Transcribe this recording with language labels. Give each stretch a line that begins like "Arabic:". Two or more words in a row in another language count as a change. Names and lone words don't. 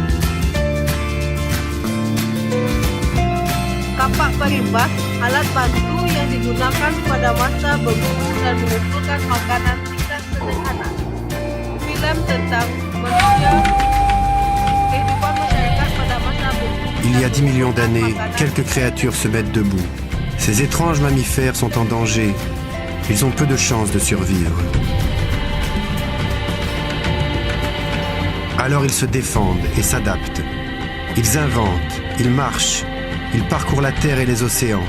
Indonesian: Kapak perimbas, alat bantu yang digunakan pada masa berburu dan mengumpulkan makanan tingkat sederhana. Film tentang manusia, kehidupan masyarakat pada masa berburu.
French: Il y a 10 millions d'années, quelques créatures se mettent debout. Ces étranges mammifères sont en danger. Ils ont peu de chances de survivre. Alors ils se défendent et s'adaptent. Ils inventent, ils marchent, ils parcourent la terre et les océans.